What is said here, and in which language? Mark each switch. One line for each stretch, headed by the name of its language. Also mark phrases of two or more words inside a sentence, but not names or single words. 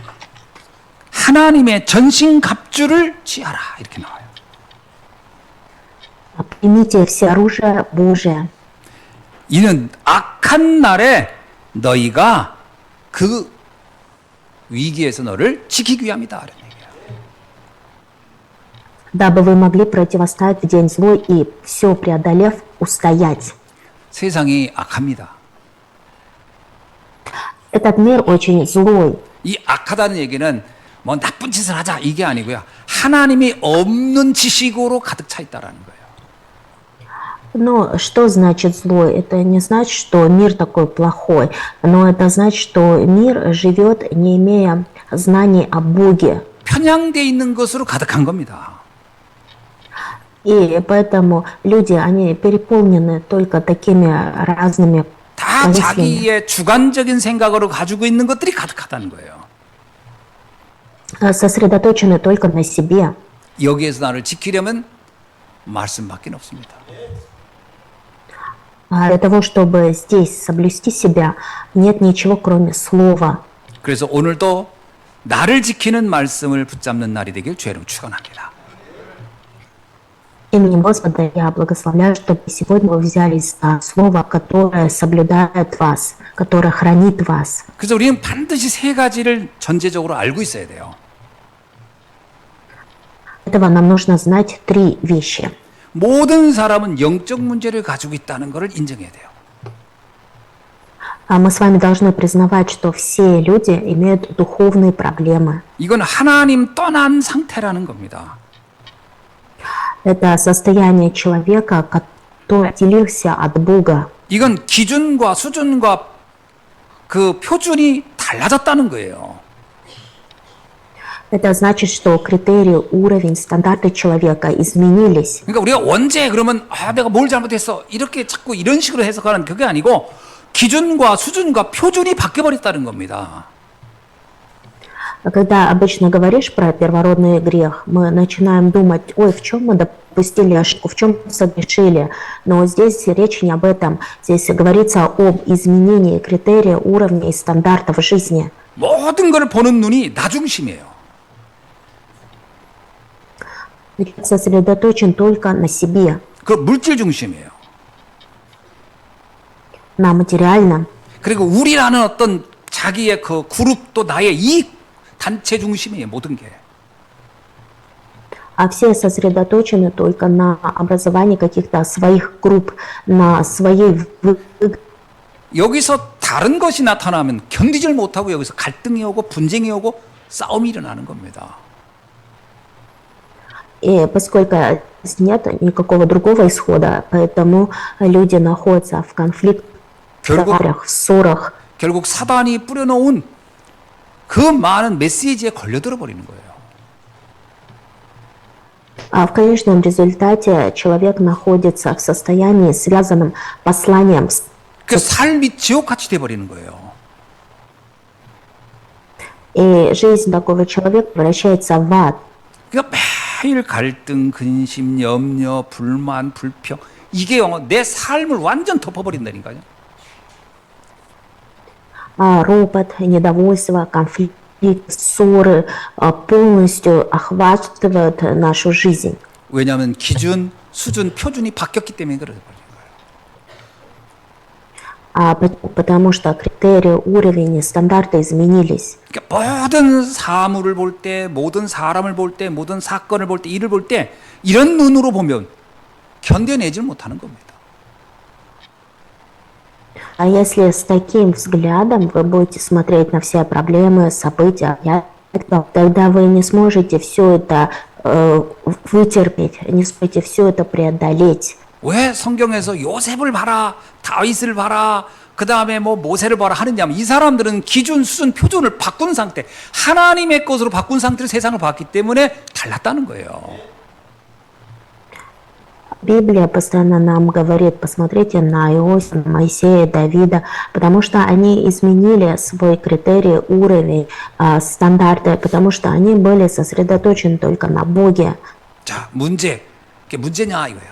Korean: 하나님의 전신 갑주를 취하라 이렇게 나와요.
Russian: «Примите все оружие Божие».
Korean: 이는 악한 날에 너희가 그 위기에서 너를 지키기 위함이다. 이런 얘기예요.
Russian: «Дабы вы могли противостоять в день злой и, все преодолев, устоять».
Korean: 세상이 악합니다.
Russian: Этот мир очень злой.
Korean: 이 악하다는 얘기는 뭐 나쁜 짓을 하자 이게 아니고요. 하나님이 없는 지식으로 가득 차 있다라는 거예요.
Russian: Но что значит злой? Это не значит, что мир такой плохой, но это значит, что мир живет, не имея знаний о Боге.
Korean: 편향돼 있는 것으로 가득한 겁니다.
Russian: И поэтому люди, они переполнены только такими разными
Korean: 다
Russian: мыслями.
Korean: 자기의 주관적인 생각으로 가지고 있는 것들이 가득하다는 거예요.
Russian: Сосредоточены только на себе.
Korean: 여기에서 나를 지키려면 말씀밖에 없습니다.
Russian: А для того, чтобы здесь соблюсти себя, нет ничего, кроме слова.
Korean: 그래서 오늘도 나를 지키는 말씀을 붙잡는 날이 되길 주의 이름 축원합니다.
Russian: Именем Господа я благословляю, чтобы сегодня вы взялись за слово, которое соблюдает вас, которое хранит вас.
Korean: 그래서 우리는 반드시 세 가지를 전제적으로 알고 있어야 돼요.
Russian: Для этого нам нужно знать 3 вещи.
Korean: 모든 사람은 영적 문제를 가지고 있다는 것을 인정해야 돼요.
Russian: Мы с вами должны признавать, что все люди имеют духовные проблемы.
Korean: 이건 하나님 떠난 상태라는 겁니다.
Russian: Это состояние человека, который отделился от Бога.
Korean: 이건 기준과 수준과 그 표준이 달라졌다는 거예요.
Russian: Это значит, что критерии, уровень, стандарты человека изменились.
Korean: 그러니까 우리가 언제 그러면 내가 뭘 잘못했어 이렇게 자꾸 이런 식으로 해석하는 그게 아니고 기준과 수준과 표준이 바뀌어버렸다는 겁니다.
Russian: Когда обычно говоришь про первородный грех, мы начинаем думать, ой, в чем мы допустили ошибку, в чем согрешили. Но здесь речь не об этом. Здесь говорится об изменении критерия, уровня и стандартов жизни.
Korean: 모든 걸 보는 눈이 나 중심이에요.
Russian: сосредоточен только на себе,
Korean: 그 물질 중심이에요.
Russian: на материальном.
Korean: 그리고 우리라는 어떤 자기의 그 그룹 또 나의 이익 단체 중심이에요. 모든 게.
Russian: А все сосредоточены только на образовании каких-то своих групп, на своей
Korean: 여기서 다른 것이 나타나면 견디질 못하고 여기서 갈등이 오고 분쟁이 오고 싸움이 일어나는 겁니다.
Russian: И поскольку нет никакого другого исхода, поэтому люди находятся в конфликтах, в ссорах.
Korean: 결국 사단이 뿌려놓은 그 많은 메시지에 걸려들어 버리는 거예요.
Russian: А в конечном результате человек находится в состоянии, связанном посланием.
Korean: 그 삶이 지옥같이 돼버리는 거예요.
Russian: И жизнь такого человека превращается в ад.
Korean: 그러니까 매일 갈등, 근심, 염려, 불만, 불평 이게 내 삶을 완전 덮어버린다니까요.
Russian: Ропот, недовольство, конфликт, ссоры полностью охватывают нашу жизнь.
Korean: 왜냐하면 기준, 수준, 표준이 바뀌었기 때문에 그래 버린 거예요.
Russian: Потому что критерии, уровень, стандарты изменились.
Korean: 그러니까 모든 사물을 볼 때, 모든 사람을 볼 때, 모든 사건을 볼 때, 일을 볼 때 이런 눈으로 보면 견뎌내질 못하는 겁니다.
Russian: А если с таким взглядом вы будете смотреть на все проблемы, события, тогда вы не сможете все это вытерпеть, не сможете все это преодолеть.
Korean: 왜 성경에서 요셉을 봐라, 다윗을 봐라, 그 다음에 뭐 모세를 봐라 하느냐면 이 사람들은 기준, 수준, 표준을 바꾼 상태, 하나님의 것으로 바꾼 상태로 세상을 봤기 때문에 달랐다는 거예요.
Russian: Библия постоянно нам говорит, посмотрите на Иосифа, Моисея, Давида, потому что они изменили свой критерий, уровень, стандарты, потому что они были сосредоточены только на Боге.
Korean: 자, 문제. 그게 문제냐 이거예요.